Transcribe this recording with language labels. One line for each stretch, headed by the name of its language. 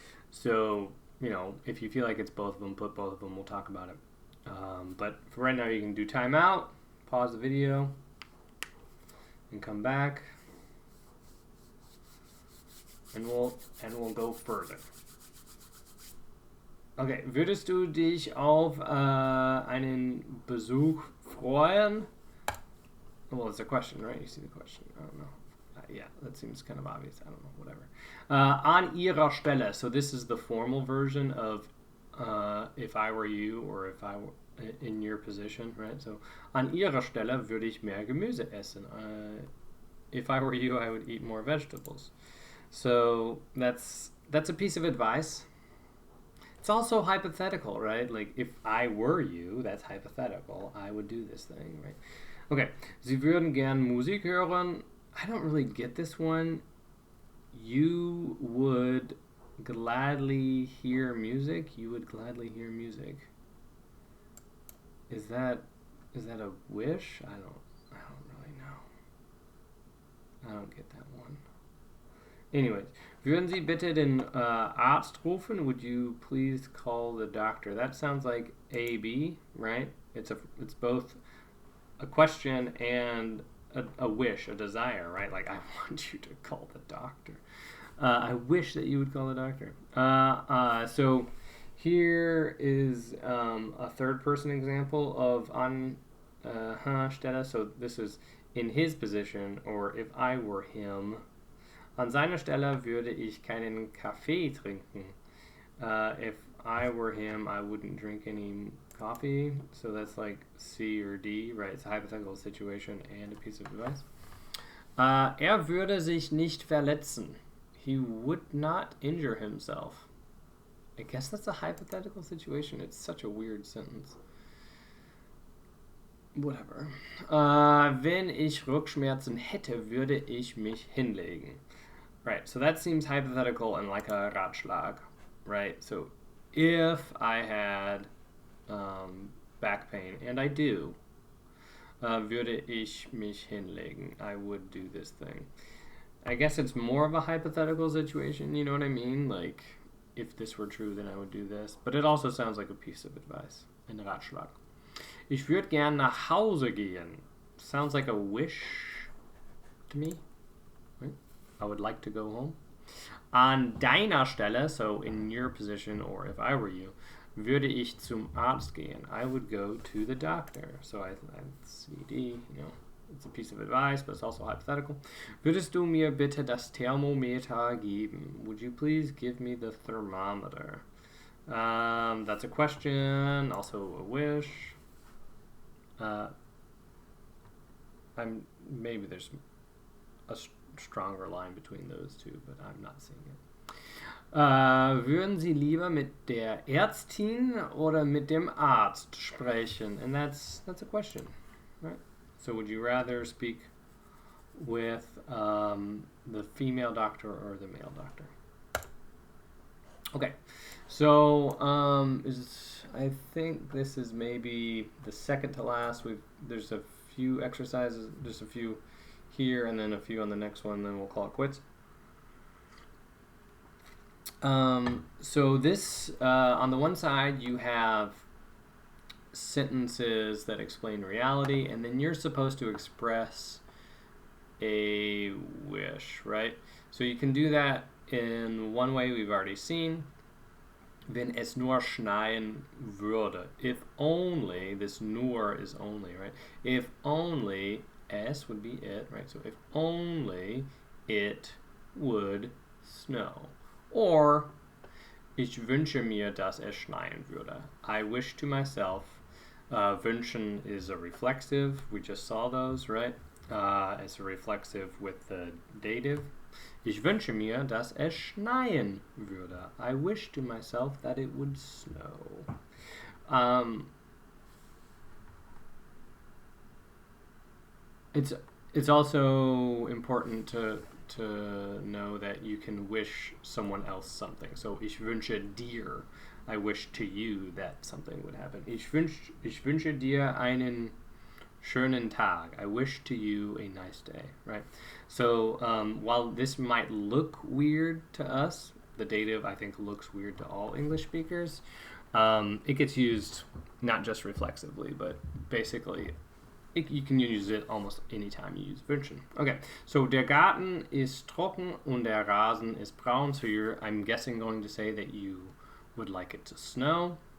English: So, if you feel like it's both of them, put both of them. We'll talk about it. But for right now, you can do timeout, pause the video, and come back, and we'll go further.
German: Okay, würdest du dich auf einen Besuch freuen?
English: Well, it's a question, right? You see the question. I don't know. Yeah, that seems kind of obvious. I don't know, whatever.
German: An ihrer Stelle.
English: So this is the formal version of if I were you or if I were in your position, right?
German: So, an ihrer Stelle würde ich mehr Gemüse essen.
English: If I were you, I would eat more vegetables. So that's a piece of advice. It's also hypothetical, right? Like, if I were you, that's hypothetical. I would do this thing, right? Okay.
German: Sie würden gern Musik hören.
English: I don't really get this one. You would gladly hear music. You would gladly hear music. Is that a wish? I don't really know. I don't get that one.
German: Anyways, würden Sie bitte den Arzt rufen?
English: Would you please call the doctor? That sounds like A, B, right? It's both a question and a wish, a desire, right? Like, I want you to call the doctor. I wish that you would call the doctor. So here is a third-person example of an Stelle. So this is in his position, or if I were him.
German: An seiner Stelle würde ich keinen Kaffee trinken.
English: If I were him, I wouldn't drink any coffee. So that's like C or D, right? It's a hypothetical situation and a piece of advice.
German: Würde sich nicht verletzen.
English: He would not injure himself. I guess that's a hypothetical situation. It's such a weird sentence. Whatever.
German: Wenn ich Rückenschmerzen hätte, würde ich mich hinlegen.
English: Right, so that seems hypothetical and like a Ratschlag, right? So if I had back pain, and I do,
German: würde ich mich hinlegen.
English: I would do this thing. I guess it's more of a hypothetical situation, you know what I mean? Like, if this were true, then I would do this. But it also sounds like a piece of advice,
German: ein Ratschlag. Ich würde gern nach Hause gehen.
English: Sounds like a wish to me, right? I would like to go home.
German: An deiner Stelle,
English: so in your position, or if I were you,
German: würde ich zum Arzt gehen.
English: I would go to the doctor. So I CD, it's a piece of advice, but it's also hypothetical.
German: Würdest du mir bitte das Thermometer geben?
English: Would you please give me the thermometer? That's a question, also a wish. Maybe there's a stronger line between those two, but I'm not seeing it.
German: Würden Sie lieber mit der Ärztin oder mit dem Arzt sprechen?
English: And that's a question, right? So would you rather speak with the female doctor or the male doctor? Okay, so I think this is maybe the second to last. There's a few exercises, just a few here, and then a few on the next one. Then we'll call it quits. So this, on the one side, you have sentences that explain reality, and then you're supposed to express a wish, right? So you can do that in one way we've already seen.
German: Wenn es nur schneien würde.
English: If only, this nur is only, right? If only, es would be it, right? So if only it would snow.
German: Or, ich wünsche mir, dass es schneien würde.
English: I wish to myself. Wünschen is a reflexive. We just saw those, right? It's a reflexive with the dative.
German: Ich wünsche mir, dass es schneien würde.
English: I wish to myself that it would snow. It's also important to know that you can wish someone else something. So
German: ich wünsche dir.
English: I wish to you that something would happen.
German: Ich wünsche dir einen schönen Tag.
English: I wish to you a nice day, right? So while this might look weird to us, the dative I think looks weird to all English speakers. It gets used not just reflexively, but basically you can use it almost any time you use wünschen.
German: Okay, so der Garten ist trocken und der Rasen ist braun.
English: So I'm guessing going to say that you would like it to snow.